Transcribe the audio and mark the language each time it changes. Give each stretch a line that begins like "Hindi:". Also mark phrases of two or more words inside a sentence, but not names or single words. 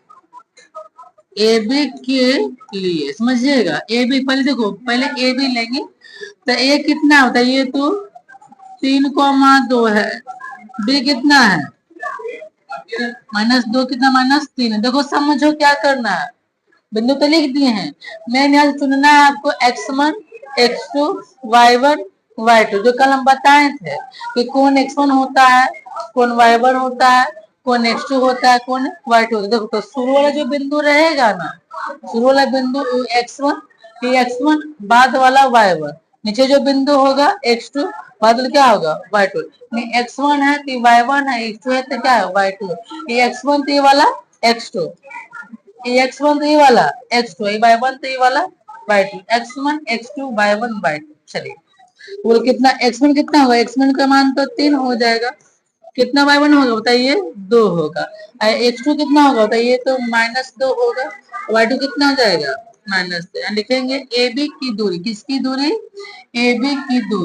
Hindi: ए बी के लिए समझिएगा, ए बी पहले देखो, पहले ए बी लेंगे तो ए कितना होता है, ये तो 3,2 है। बी कितना है, -2, कितना -3 है। देखो समझो क्या करना है, बिंदु तो लिख दिए हैं। मैंने यहाँ चुनना है आपको x1, x2, y1, y2। जो कल हम बताए थे कि कौन x1 होता है, कौन y1 होता है, कौन x2 होता है, कौन y2 होता है। देखो, तो शुरू वाला जो बिंदु रहेगा ना, शुरू वाला बिंदु x1, फिर x1, बाद वाला y1, नीचे जो बिंदु होगा x2, बाद क्या होगा y2। x1 है तो y1 है, x2 है तो क्या है y2। ये x1 तो ये वाला x2, x1 तो ये वाला x2, y1 तो ये वाला y2, x1 x2 y1 y2। चलिए, बोल कितना x1 कितना होगा, x1 का मान तो 3 हो जाएगा। कितना y1 होगा बताइए, 2 होगा। x2 कितना होगा बताइए, तो -2 होगा। y2 कितना हो जाएगा, -3। लिखेंगे ए बी की दूरी, किसकी दूरी, ए बी की दूरी।